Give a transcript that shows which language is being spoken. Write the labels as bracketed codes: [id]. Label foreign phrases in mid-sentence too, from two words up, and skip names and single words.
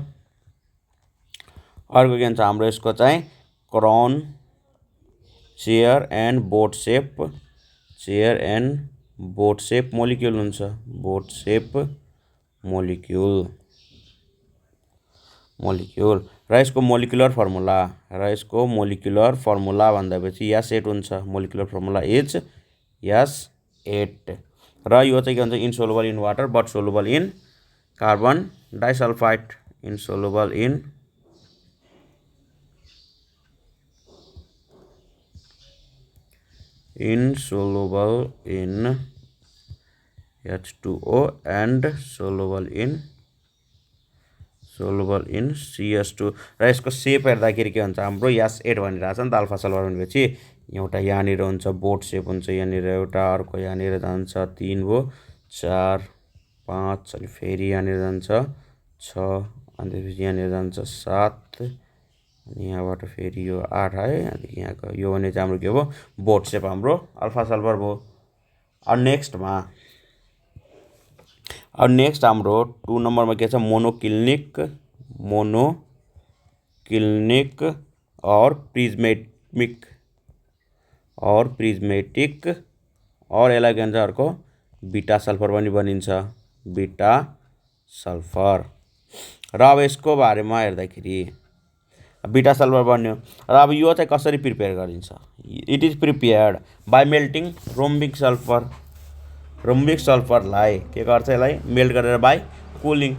[ne] अर्को के हुन्छ हाम्रो यसको चाहिँ [en] crown chair and boat shape, chair and boat shape molecule [ne] हुन्छ, [en] boat shape molecule, [ne] मोलिक्युल। र यसको [en] molecular formula, [ne] र यसको [en] molecular formula [ne] भन्दापछि S8 हुन्छ, [en] molecular formula is S8. [ne] र यो चाहिँ के हुन्छ [en] insoluble in water but soluble in carbon disulphide, insoluble in insoluble in H2O and soluble in CS2। [ne] र यसको सेप हेर्दाखेरि के हुन्छ हाम्रो S8 भनिरहेछ नि त [en] alpha sulphur [ne] भनेपछि एउटा यहाँनिर हुन्छ [en] boat shape [ne] हुन्छ, यहाँनिर एउटा अर्को यहाँनिर जान्छ 3 भयो 4 5 अनि फेरि यहाँनिर जान्छ 6 अनि त्यसपछि यहाँनिर जान्छ 7 अनि यहाँबाट फेरि यो 8 है। अनि यहाँको यो भने चाहिँ हाम्रो के भयो [en] boat shape [ne] हाम्रो [en] alpha sulphur [ne] भयो। अब नेक्स्ट हाम्रो 2 नम्बरमा के छ मोनोक्लिनिक, [en] monoclinic or prismatic, or prismatic [ne] और यसलाई के भन्छ अर्को [en] beta sulphur [ne] पनि भनिन्छ, [en] beta sulphur. [ne] र अब यसको बारेमा हेर्दाखेरि [en] beta sulphur [ne] बन्यो। र अब यो चाहिँ कसरी प्रिपेयर गरिन्छ [en] it is prepared by melting rhombic sulphur, [ne] रोम्बिक सल्फरलाई के गर्छ यसलाई मेल्ट गरेर [en] by cooling.